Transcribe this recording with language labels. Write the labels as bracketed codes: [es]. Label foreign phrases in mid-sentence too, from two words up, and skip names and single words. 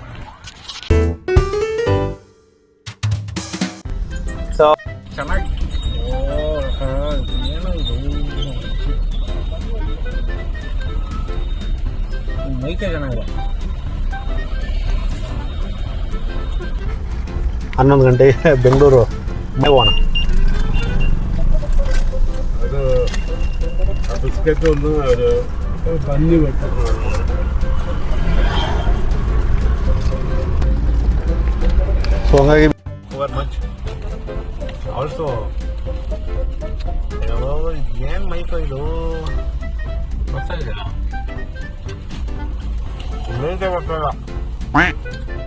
[kn] ಸೊ ಚೆನ್ನಾಗಿ ಮೈಕೆ ಚೆನ್ನಾಗಿದೆ. 11 ಗಂಟೆಗೆ ಬೆಂಗಳೂರು ಹೋಗೋಣ. [ml] അത് ബിസ്ക്കറ്റ് ഒന്ന് ഒരു പഞ്ഞി വെക്കും. [kn] ಸೊ ಹಂಗಾಗಿ [en] much also [kn] ಏನ್ ಮೈಕೋ ಇದು ಬರ್ತಾ ಇದೆಯಾ? ಬರ್ತಾ ಇಲ್ಲ.